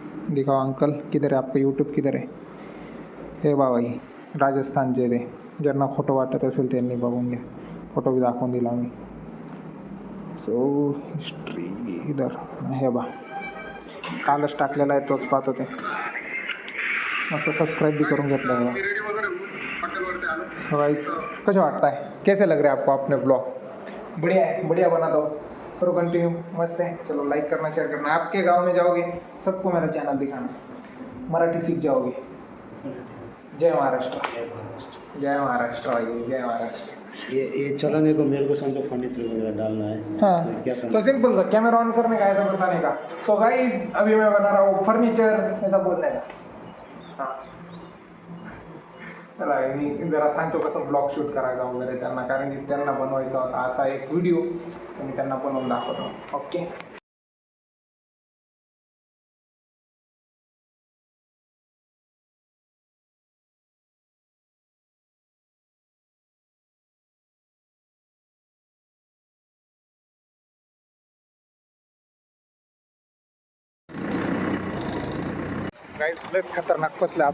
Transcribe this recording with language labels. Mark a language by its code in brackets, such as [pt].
[hi] दिखाओ अंकल किधर है आपका यूट्यूब [mr] किधर आहे. हे बाबाई राजस्थानचे ते, ज्यांना खोटं वाटत असेल त्यांनी बघून घ्या, फोटो बी दाखवून दिला मी. सो हिस्ट्री इधर हे बा कालच टाकलेला आहे, तोच पाहत होते. मस्त सबस्क्राइब भी करून घेतलं आहे. [hi] गाइस कैसे वाटता है, कैसे लग रहे हैं आपको अपने ब्लॉग. बढ़िया है, बढ़िया बना दो, करो कंटिन्यू, मस्त है. चलो लाइक करना, शेयर करना. आपके गांव में जाओगे सबको मेरा चैनल दिखाना, मराठी सीख जाओगे. [mr] जय महाराष्ट्र, जय महाराष्ट्र भाई, जय महाराष्ट्र. [hi] ये चलाने को मेरे को समझो फर्नीचर वगैरह डालना है. हाँ क्या करना तो सिंपल सा कैमरा ऑन करने का, ऐसा बताने का. सो गाइस अभी मैं बना रहा हूँ फर्नीचर, ऐसा बोलने का. [mr] हाँ चला मी जरा सांगतो कसं ब्लॉग शूट करायचा वगैरे त्यांना, कारण की त्यांना बनवायचा होता असा एक व्हिडिओ, तर मी त्यांना बनवून दाखवतो. ओके गाईस लयच खतरनाक फसलं.